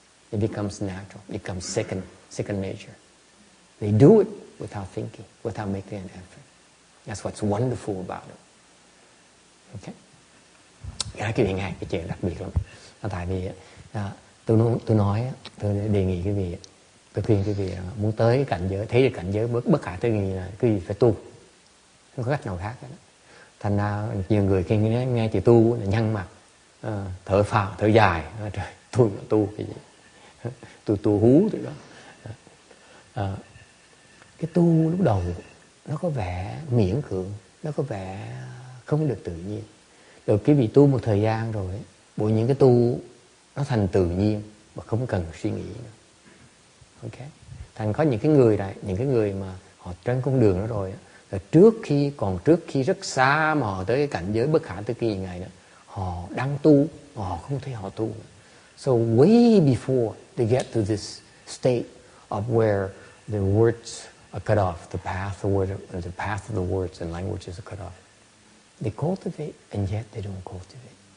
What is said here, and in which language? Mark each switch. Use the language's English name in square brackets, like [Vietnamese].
[English] It becomes natural, it becomes second nature. They do it without thinking, without making an effort. That's what's wonderful about it. Okay? [Vietnamese] Cái chuyện nghe cái chuyện đặc biệt lắm. Tại vì tôi nói, tôi đề nghị quý vị, tôi khuyên quý vị muốn tới cái cảnh giới, thấy được cảnh giới bất khả tư nghị là quý vị phải tu. Không có cách nào khác hết. Thành ra nhiều người khi nghe chữ tu là nhăn mặt, thở phào, thở dài. Trời, tôi mà tu cái gì? Tôi tu hú từ đó. Cái tu lúc đầu nó có vẻ miễn cưỡng, nó có vẻ không được tự nhiên. Rồi quý vị tu một thời gian rồi, bộ những cái tu nó thành tự nhiên mà không cần suy nghĩ nữa. Okay? Thành có những cái người mà họ trên con đường đó rồi, trước khi rất xa mà họ tới cái cảnh giới bất khả tư nghị này nữa, họ đang tu, họ không thấy họ tu. [English] So way before they get to this state of where the words are cut off, the path of the words and languages are cut off, they cultivate and yet they don't cultivate.